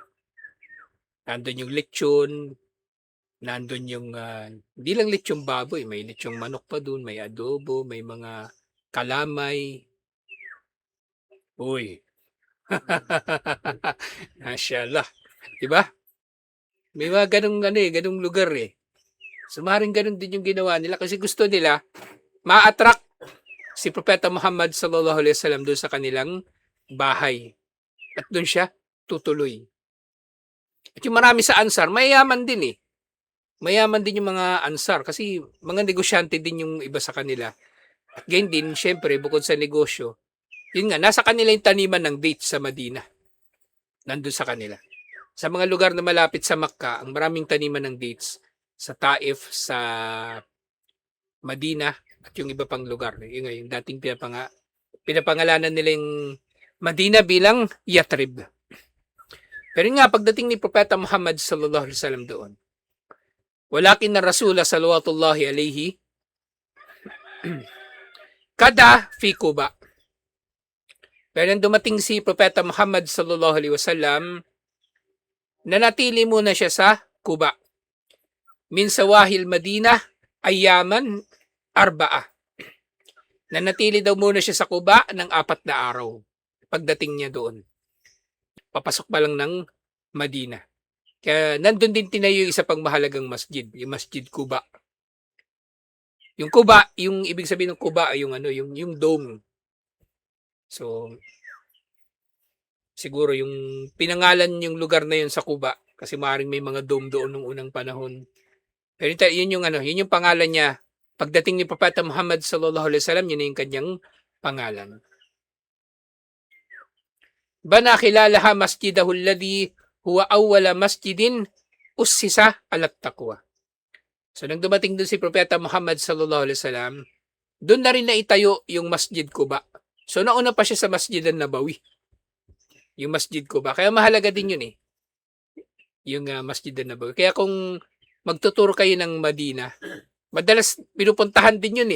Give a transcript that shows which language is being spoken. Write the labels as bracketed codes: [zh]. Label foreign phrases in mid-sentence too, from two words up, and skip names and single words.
[tl] Nandun yung lechon, nandun yung, hindi lang lechong baboy, may lechong manok pa dun, may adobo, may mga kalamay. Uy. Mashallah. Diba? May mga ganung lugar eh. So maaaring ganun din yung ginawa nila kasi gusto nila ma-attract si Propeta Muhammad [ar] صلى الله عليه وسلم [tl] doon sa kanilang bahay. At doon siya tutuloy. At yung marami sa Ansar, mayayaman din eh. Mayaman din yung mga Ansar kasi mga negosyante din yung iba sa kanila. At ganyan din, syempre, bukod sa negosyo, yun nga, nasa kanila yung taniman ng dates sa Madina. Nandun sa kanila. Sa mga lugar na malapit sa Makkah, ang maraming taniman ng dates. sa Taif, sa Madina, at yung iba pang lugar. Yung dating pinapangalanan nila yung Madina bilang Yathrib. Pero nga, pagdating ni Propeta Muhammad [ar] صلى الله عليه وسلم دون ولكن الرسول صلوات الله عليه كان في قباء. [tl] Pero nang dumating si Propeta Muhammad [ar] صلى الله عليه وسلم, [tl] nanatili muna siya sa Kuba. [ar] من ضواحي المدينة أياما أربعة. [tl] Nanatili daw muna siya sa Kuba ng 4 na araw pagdating niya doon. Papasok pa lang ng Madina. Kaya nandun din tinayo yung isa pang mahalagang masjid, yung Masjid Kuba. Yung Kuba, yung ibig sabihin ng Kuba ay yung dome. So siguro yung pinangalan yung lugar na yun sa Kuba kasi maaaring may mga dome doon nung unang panahon. Pero yun yung pangalan niya. Pagdating ni Propeta Muhammad [ar] صلى الله عليه وسلم, [tl] yun na yung kanyang pangalan. [ar] بنى خلالها مسجده الذي هو أول مسجد أسس على التقوى. [tl] So nang dumating doon si Propeta Muhammad [ar] صلى الله عليه وسلم, [tl] doon na rin naitayo yung Masjid Kuba. So nauna pa siya sa Masjid an-Nabawi. Yung Masjid Kuba. Kaya mahalaga din yun eh. Yung Masjid an-Nabawi. Kaya kung magtuturo kayo ng Madina, madalas pinupuntahan din yun eh.